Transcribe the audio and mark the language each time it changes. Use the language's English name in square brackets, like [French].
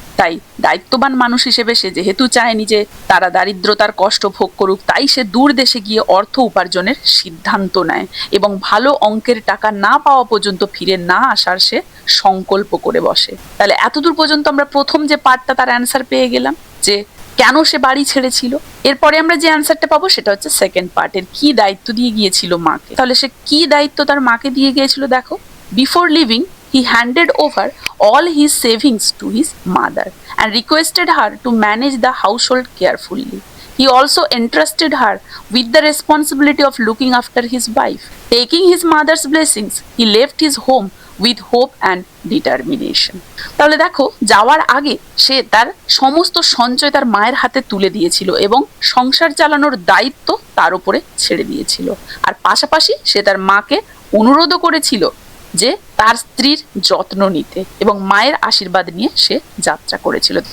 [Bangla] তাই দায়িত্ববান মানুষ হিসেবে সে যেহেতু চায়নি যে তারা দারিদ্রতার কষ্ট ভোগ করুক, তাই সে দূর দেশে গিয়ে অর্থ উপার্জনের সিদ্ধান্ত নেয় এবং ভালো অঙ্কের টাকা না পাওয়া পর্যন্ত ফিরে না আসার সে সংকল্প করে বসে। তাহলে এতদূর পর্যন্ত আমরা প্রথম যে পার্টটা তার অ্যান্সার পেয়ে গেলাম যে কেন সে বাড়ি ছেড়েছিল। এরপরে আমরা যে অ্যান্সারটা পাবো সেটা হচ্ছে সেকেন্ড পার্টের, কি দায়িত্ব দিয়ে গিয়েছিল মাকে। তাহলে সে কি দায়িত্ব তার মাকে দিয়ে গিয়েছিল দেখো। [English] Before leaving he handed over all his savings to his mother and requested her to manage the household carefully. He also entrusted her with the responsibility of looking after his wife. Taking his mother's blessings, he left his home with hope and determination. [Bangla] তাহলে দেখো, যাওয়ার আগে সে তার সমস্ত সঞ্চয় তার মায়ের হাতে তুলে দিয়েছিল এবং সংসার চালানোর দায়িত্ব তার উপরে ছেড়ে দিয়েছিল। আর পাশাপাশি সে তার মাকে অনুরোধও করেছিল যে তার স্ত্রীর যত্ন নিতে, এবং মায়ের আশীর্বাদ নিয়ে সে যাত্রা করেছিল।